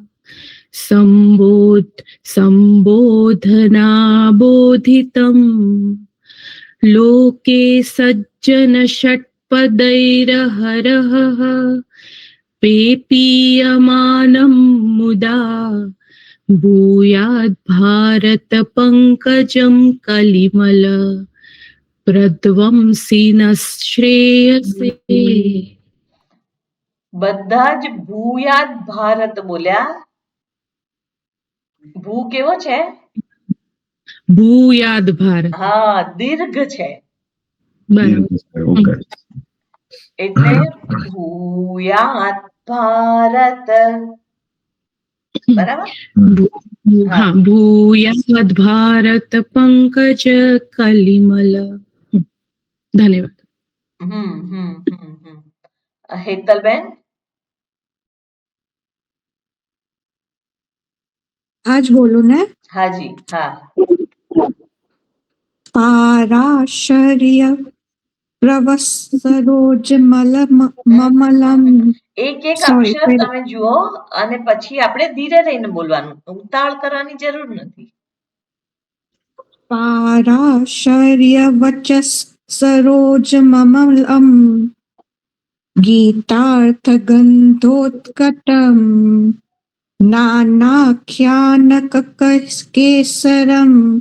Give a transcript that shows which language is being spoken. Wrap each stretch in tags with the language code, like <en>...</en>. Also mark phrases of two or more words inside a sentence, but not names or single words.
<sa>सम्बोधनाबोधितम् लोके सज्जनषट्पदैरहरः पेपीयमानं मुदा भूयात् भारतपङ्कजं कलिमल प्रध्वंसि न श्रेयसे।</sa> <gu>બધા જ</gu> <sa>भूयाद भारत</sa> <gu>બોલ્યા. ભૂ કેવો છે?</gu> <sa>भूयाद भारत</sa> <gu>હા દીર્ઘ છે बराबर। ઓકે એટલે</gu> <sa>भूयाद भारत</sa> <gu>બરાબર?</gu> <sa>हाँ भूयाद भारत पंकज कलिमल।</sa> <gu>धन्यवाद। હેતલબેન આજ બોલૂ ને હા જી હા</gu> <sa>पाराशर्य प्रवसरोजमलम</sa> <gu>એક એક Sorry, અક્ષર wait. તમે જુઓ અને પછી આપણે ધીરે રહીને બોલવાનું, ઉતાળ કરવાની જરૂર નથી.</gu> <sa>पाराशर्य वचः सरोजममलम् गीतार्थगन्धोत्कटम् नानाख्यानककेसरम्</sa>